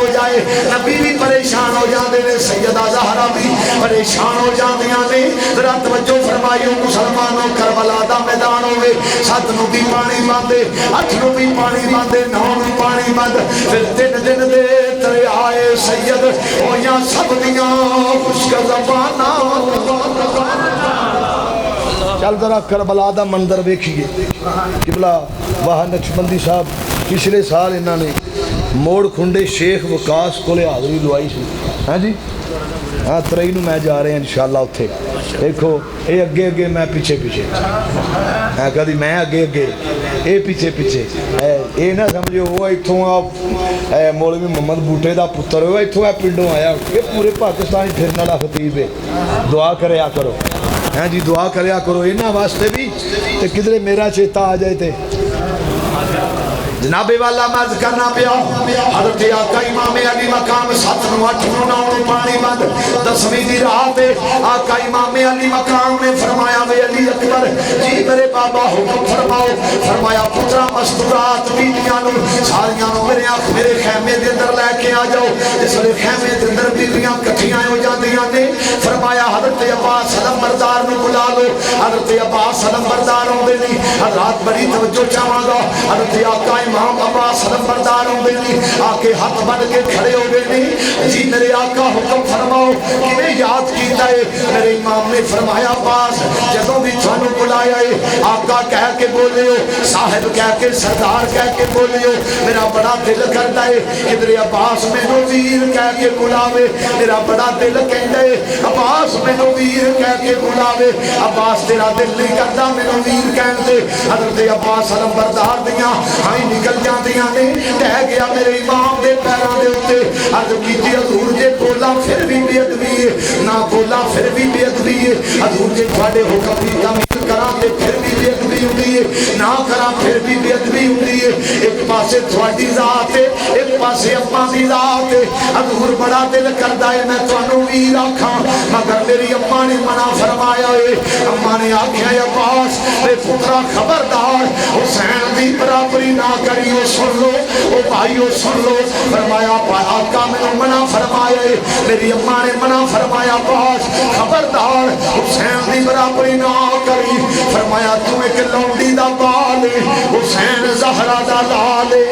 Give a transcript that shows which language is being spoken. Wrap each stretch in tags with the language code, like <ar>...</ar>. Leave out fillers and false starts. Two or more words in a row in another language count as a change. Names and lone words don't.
<pa>جائے نبی بھی پریشان ہو جاندے نے سیدہ زہرا بھی پریشان ہو جاندیاں نے ذرا توجہ فرمائیو مسلمانوں کربلا دا میدان ہوئے 7 نو بھی پانی باندے 8 نو بھی پانی باندے 9 نو پانی باند پھر 3 دن دے ترے آئے سید ہویاں سب دیاں خشک زباناں چل ذرا کربلا دا منظر ویکھیے قبلہ واہ نقشبندی صاحب پچھلے سال انہوں نے موڑ کھنڈے شیخ وکاس کو حاضری لوائی سی ہاں جی ہاں 23 نو میں جا رہے ہیں انشاءاللہ اتھے دیکھو اے اگے اگے میں پیچھے پیچھے کدی میں اگے اگے اے پیچھے پیچھے اے نہ سمجھو وہ اتوں آپ مولوی محمد بوٹے دا پتر ہوا اتوں اے پنڈوں آیا کہ پورے پاکستان پھرنے والا خطیب ہے دعا کریا کرو ہاں جی دعا کریا کرو انہاں واسطے بھی تے کدھرے میرا چیتا آ جائے تے جناب والا مرض کرنا پیا حضرت آقا امام علی مقام 7 نو 8 نو 9 نو پانی بند 10ویں دی رات آقا امام علی مقام نے فرمایا وے علی اکبر جی میرے بابا حکم فرماؤ فرمایا پترا مستورات بیٹیاں نو ساریاں نو میرے خیمے دے اندر لے کے آ جاؤ جس لے خیمے دے اندر بیٹیاں کٹھیاں ہو جاندیاں نے فرمایا حضرت عباس علم بردار نو بلا لو حضرت عباس علم بردار ہوندے نہیں حضرات بڑی توجہ چاہواں گا حضرت آقا امام عباس علم بردار ہوندے نہیں آکے ہاتھ بن کے کھڑے ہو گئے نہیں جی میرے آقا حکم فرماؤ کیویں یاد کیتا ہے میرے امام نے فرمایا عباس جدوں بھی تھانوں بلایا ہے آقا کہہ کے بولے ہو صاحب کہہ کے سردار کہہ کے بولے ہو میرا بڑا دل کرتا ہے کدھر عباس مینوں ویر کہہ کے بلاوے میرا بڑا دل کہندا ہے عباس مینوں ویر کہہ کے بلاوے عباس تیرا دل نہیں کردا مینوں ویر کہن دے حضرت عباس علم بردار دیاں ہائیں نکل جاندیاں نے کہہ گیا میرے امام دے پیراں دے اوتے عرض کیتی حضور جے بولا پھر بھی بے ادبی ہے نہ بولا پھر بھی بے ادبی ہے حضور جے تواڈے حکم دی تعمیل کراں تے پھر بھی بے ادبی ہوندی ہے نہ کراں پھر بھی بے ادبی ہوندی ہے ایک پاسے تواڈی ذات ہے ایک پاسے اپاں دی ذات ہے حضور بڑا دل کردا ہے میں تانوں ویر آکھاں مگر میری اماں نے منع فرمایا ہے اماں نے آکھیا عباس اے پترا خبردار حسین دی برابری نہ کریو سن لو او بھائیو سن لو فرمایا آقا میں منع فرمایا ہے میری اماں نے منع فرمایا عباس خبردار حسین دی برابری نہ کری فرمایا تو ایک لونڈی دا بال حسین زہرا دا لال</pa>